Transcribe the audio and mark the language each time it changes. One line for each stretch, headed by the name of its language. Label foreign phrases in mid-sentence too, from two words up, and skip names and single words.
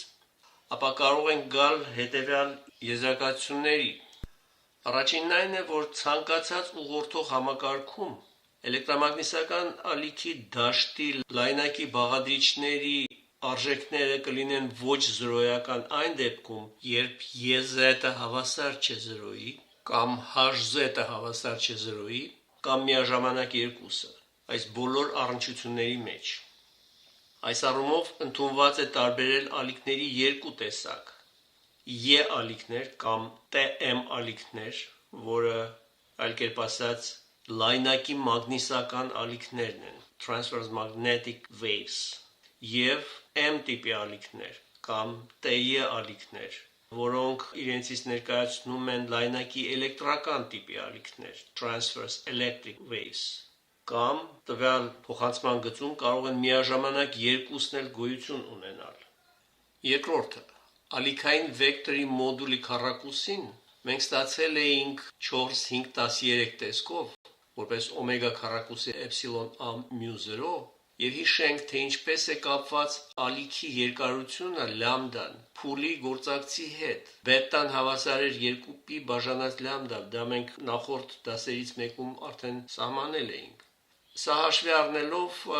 Armenian: ապա կարող ենք գալ հետևյալ եզրակացությունների։ Առաջինն այն է, որ ցանկացած ուղղորդող համակարգում էլեկտրամագնիսական ալիքի դաշտի լայնակի բաղադրիչների արժեքները կլինեն ոչ զրոյական այն դեպքում, երբ EZ-ը հավասար չէ 0-ի, կամ HZ-ը հավասար չէ 0-ի, կամ միաժամանակ երկուսը, այս բոլոր առնչությունների մեջ։ Այս առումով ընդունված է տարբերել ալիքների երկու տեսակ՝ E ալիքներ կամ TM ալիքներ, որը այլ կերպ ասած լայնակի մագնիսական ալիքներն են,
English: transverse magnetic waves,
Armenian: եւ M տիպի ալիքներ կամ TE ալիքներ, որոնք իրենցից ներկայացնում են լայնակի էլեկտրական տիպի ալիքներ,
English: transverse electric waves,
Armenian: կամ տվյալ փոխանցման գծում կարող են միաժամանակ երկուսն էլ գոյություն ունենալ։ Երկրորդը, ալիքային վեկտորի մոդուլի քառակուսին մենք ստացել էինք 4-5-13 տեսքով, որպես օմեգա քառակուսի էպսիլոն a mu 0, եւ հիշենք, թե ինչպես է կապված ալիքի երկարությունը լամդան փուլի գործակցի հետ։ Բետան հավասար էր 2π բաժանած լամդա, դա մենք նախորդ դասերից մեկում արդեն սահմանել էինք։ Սա հաշվի առնելով